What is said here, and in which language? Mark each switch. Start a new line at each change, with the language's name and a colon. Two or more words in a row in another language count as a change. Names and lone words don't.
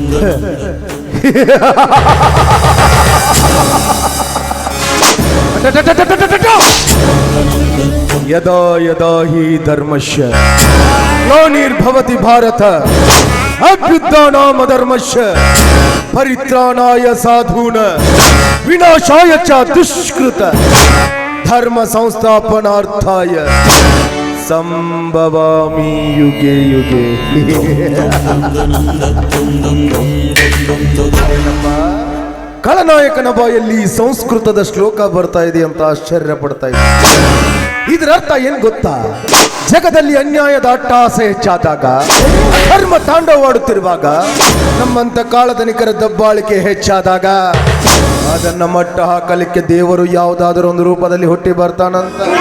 Sanskrit: ಯದಾ ಯದಾ ಹಿ ಧರ್ಮಶ್ಯ ಗ್ಲಾನಿರ್ಭವತಿ ಭಾರತ ಅಭ್ಯುತ್ಥಾನಾಮಧರ್ಮಶ್ಯ ಪರಿತ್ರಾಣಾಯ ಸಾಧೂನ ವಿನಾಶಾಯ ಚ ದುಷ್ಕೃತ ಧರ್ಮ ಸಂಸ್ಥಾಪನಾರ್ಥಾಯ ಸಂಭವಾಮಿ ಯುಗೆ ಯುಗೆ.
Kannada: ಖಳನಾಯಕನ ಬಾಯಲ್ಲಿ ಸಂಸ್ಕೃತದ ಶ್ಲೋಕ ಬರ್ತಾ ಇದೆ ಅಂತ ಆಶ್ಚರ್ಯ ಪಡ್ತಾ ಇದೆ. ಇದರ ಅರ್ಥ ಏನ್ ಗೊತ್ತಾ? ಜಗದಲ್ಲಿ ಅನ್ಯಾಯದ ಅಟ್ಟಹಾಸ ಹೆಚ್ಚಾದಾಗ, ಧರ್ಮ ತಾಂಡವವಾಡುತ್ತಿರುವಾಗ, ನಮ್ಮಂತ ಕಾಳಧನಿಕರ ದಬ್ಬಾಳಿಕೆ ಹೆಚ್ಚಾದಾಗ ಅದನ್ನ ಮಟ್ಟ ಹಾಕಲಿಕ್ಕೆ ದೇವರು ಯಾವುದಾದರೂ ಒಂದು ರೂಪದಲ್ಲಿ ಹುಟ್ಟಿ ಬರ್ತಾನಂತ.